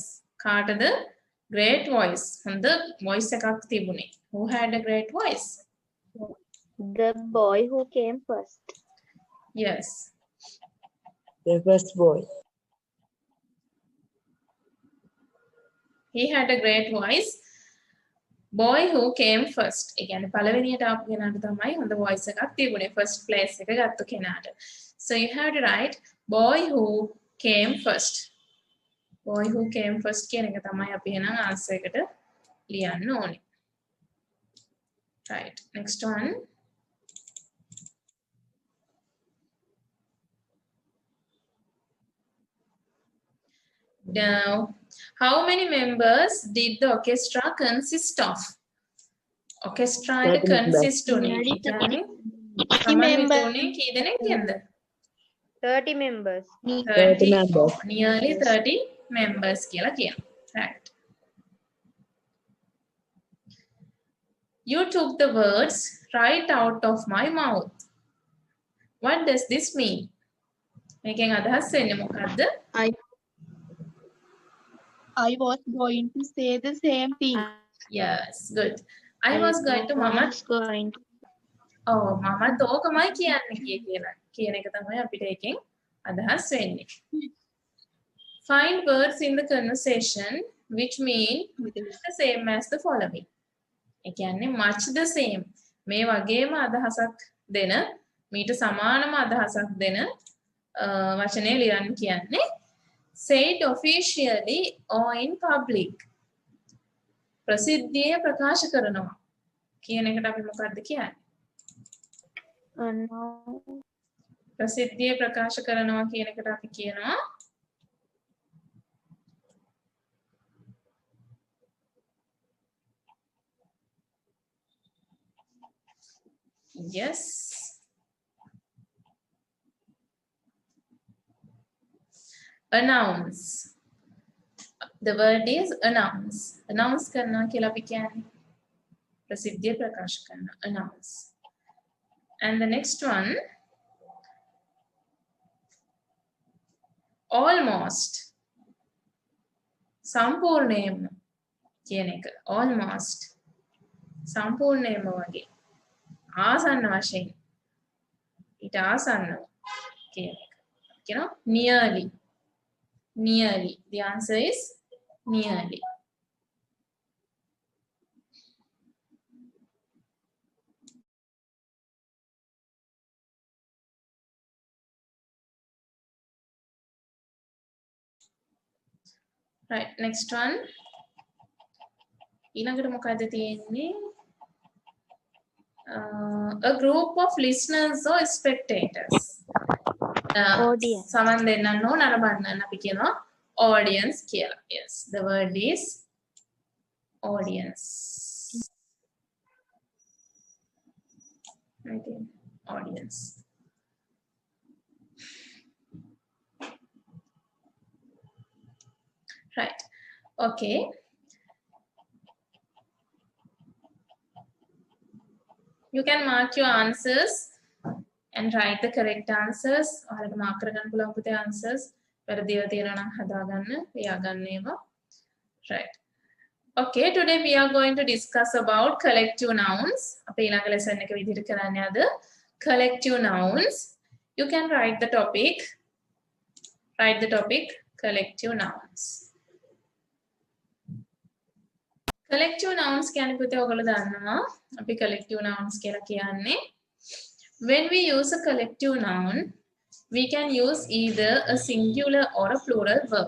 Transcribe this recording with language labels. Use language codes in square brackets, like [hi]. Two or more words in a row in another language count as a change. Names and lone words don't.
[en] කාටද great voice? [si] හොඳ voice එකක් තිබුණේ. [en] Who had a great voice? The boy who came first. Yes. The first boy. He had a great voice. Boy who came first. [si] ඒ කියන්නේ පළවෙනියට ආපු කෙනාට තමයි හොඳ voice එකක් තිබුණේ. [en] First place [si] එක ගත්ත කෙනාට. [en] So you have to write boy who came first. Boy who came first [si] කියන එක තමයි අපි එහෙනම් answer එකට ලියන්න ඕනේ. [en] Right. Next one. Now, how many members did the orchestra consist of? [si] Orchestra එක [en] 30 members. [si] consist උනේ. ඒ කියන්නේ සමන් විතුනේ කී දෙනෙක් කියන්නද? [en] 30 members. 30 members. Nearly 30 members [si] කියලා කියනවා. [en] Right. You took the words right out of my mouth. What does this mean? [si] මේකෙන් අදහස් වෙන්නේ මොකද්ද? [en] I was going to say the same thing. Yes, good. I was going to mama. going to. [si] Oh, මමත් ඕකමයි කියන්නේ කියලා. කියන එක තමයි අපිට එකෙන් අදහස් වෙන්නේ. [en] Find words in the conversation which mean the same as the following. [si] ඒ කියන්නේ [en] much the same. [si] මේ වගේම අදහසක් දෙන මීට සමානම අදහසක් දෙන වචනේ ලියන්න කියන්නේ [en] say it officially or in public. [si] ප්‍රසිද්ධියේ ප්‍රකාශ කරනවා කියන එකට අපි මොකක්ද කියන්නේ? [en] No. [si] ප්‍රසිද්ධියේ ප්‍රකාශ කරනවා කියන එකට අපි කියනවා yes. [en] Announce. The word is announce. Announce करना [si] කියලා අපි කියන්නේ ප්‍රසිද්ධිය ප්‍රකාශ කරන [en] announce. And the next one almost. [si] සම්පූර්ණයෙන්ම කියන එක almost. සම්පූර්ණයෙන්ම වගේ. ආසන්න වශයෙන්. ඊට ආසන්නව කියන එක. [en] කියනවා nearly. Nearly. The answer is nearly. Right, next one. [si] ඊළඟට මොකද තියෙන්නේ? [en] A group of listeners or spectators. Audience. [si] සමන් දෙන්නන්න ඕන අර බන්නන්න අපි කියනවා audience කියලා. [en] Yes, the word is audience. I think audience. Okay. You can mark your answers and write the correct answers. [si] ඔයාලට mark කරගන්න පුළුවන් පුතේ answers. වැරදිව තියෙනවා නම් හදාගන්න, ලියාගන්න ඒවා. [en] Right. Okay, today we are going to discuss about collective nouns. [si] අපේ ඊළඟ lesson එක විදිහට කරන්නේ අද [en] collective nouns. You can write the topic. Write the topic collective nouns. Collective nouns [si] කියන්නේ පුතේ ඔයගොල්ලෝ දන්නවා. [en] අපි collective nouns [si] කියලා කියන්නේ [en] when we use a collective noun, we can use either a singular or a plural verb.